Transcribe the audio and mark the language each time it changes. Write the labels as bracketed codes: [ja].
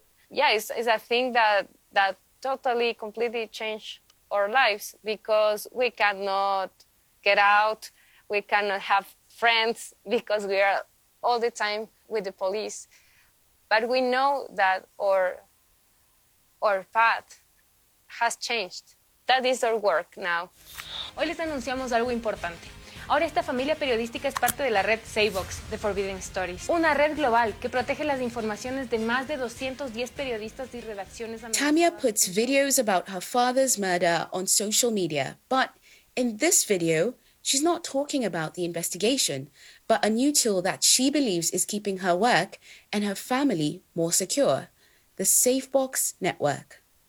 [en] Yeah, it's a thing that totally, completely changed our lives, because we cannot get out, we cannot have friends, because we are all the time with the police. But we know that our path has changed. That is our work now. [es] Hoy les anunciamos algo importante. Ahora esta familia periodística es parte de la red Savebox de Forbidden Stories, una red global que protege las informaciones de más de 210 periodistas y redacciones. [en] Tamia puts videos about her father's murder on social media, but in this video, she's not talking about the investigation, but a new tool that she believes is keeping her work and her family more secure, the Savebox network.